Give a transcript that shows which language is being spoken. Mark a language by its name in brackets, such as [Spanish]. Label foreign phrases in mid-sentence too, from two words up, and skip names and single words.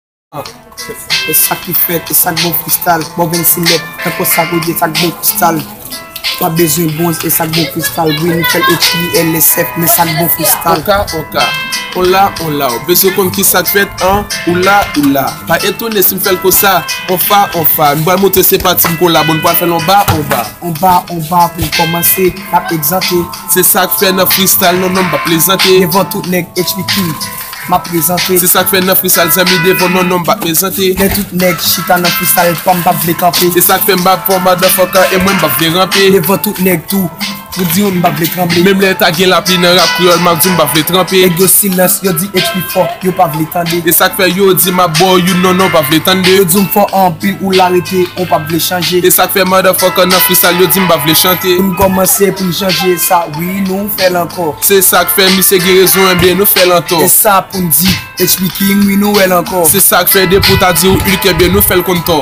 [Haitian Creole] E sa ki fèt, e sa ki bon freestyle. Bon vennsix mèt, tankou sa kou di, sa ki bon freestyle. Pa bezwen bon, e sa ki bon freestyle. Wi, nou fè l H I L S F, men sa ki bon freestyle. Oka, oka. Ola, ola, ou bezwen konn ki sa k fèt, an? Oula, oula. Pa etone si m fè l konsa. Onfa, onfa. Nou pral montre se pa ti m kolabo, nou pral fè l onba, onba. Onba, onba, pou kòmanse, n ap egzante. Se sa k fèt nan freestyle, non, non, m pa plezante. Devan tout nèg H P Q, m ap prezante. Se sa k fèt nan freestyle, zanmi, devan non, non, m pa plezante. Men tout nèg chita nan freestyle, pa m pa vle kanpe. Se sa k fèt m pa fò motherfucker, e mwen m pa vle ranpe. Devan tout nèg tou, pou di ou m pa vle tranble. Menm lè ta gen la pli nan rap kreyòl, m ap di m pa vle tranpe. Nèg yo silans, yo di H P fò, yo pa vle tande. E sa k fè yo di [English] ma boy, you know, [Haitian Creole] non, pa vle tande. Yo di m fò anpil ou larete, on pa vle chanje. E sa k fè motherfucker nan freestyle, yo di m pa vle chante. Pou m kòmanse, pou m chanje sa, wi, nou fè l ankò. Se sa k fè mi se gen rezon, e byen nou fè l an tò. E sa pou m di, H P King, wi, nou fè l ankò. Se sa k fè de pou ta di ou ül ke byen nou fè l kontò.